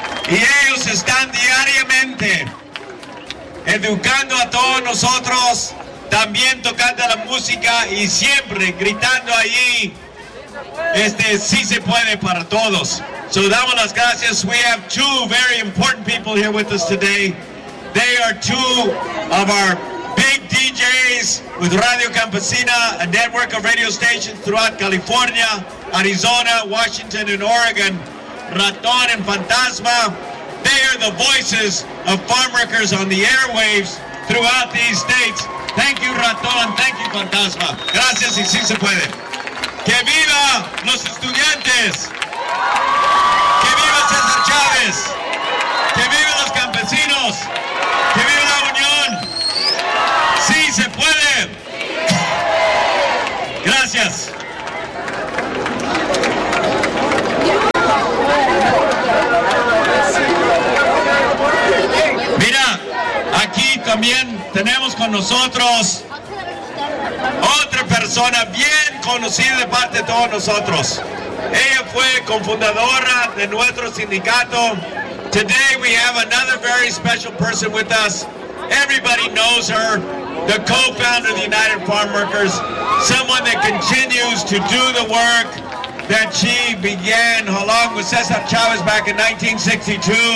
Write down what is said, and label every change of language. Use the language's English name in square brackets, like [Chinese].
[Spanish] Y ellos están diariamente educando a todos nosotros, también tocando la música y siempre gritando ahí, sí se puede para todos. So damos las gracias. [English] We have two very important people here with us today. They are two of our big DJs with Radio Campesina, a network of radio stations throughout California, Arizona, Washington, and Oregon. Ratón and Fantasma, they are the voices of farm workers on the airwaves throughout these states. Thank you, Ratón. Thank you, Fantasma. [Spanish] Gracias y sí se puede. ¡Que viva los estudiantes! ¡Que viva César Chávez! ¡Que viva los campesinos! ¡Que viva la Unión! ¡Sí se puede! ¡Gracias! Mira, aquí también tenemos con nosotros otra persona bien conocida de parte de todos nosotros. Ella fue cofundadora de nuestro sindicato. [English] Today we have another very special person with us. Everybody knows her, the co-founder of the United Farm Workers, someone that continues to do the work that she began along with Cesar Chavez back in 1962.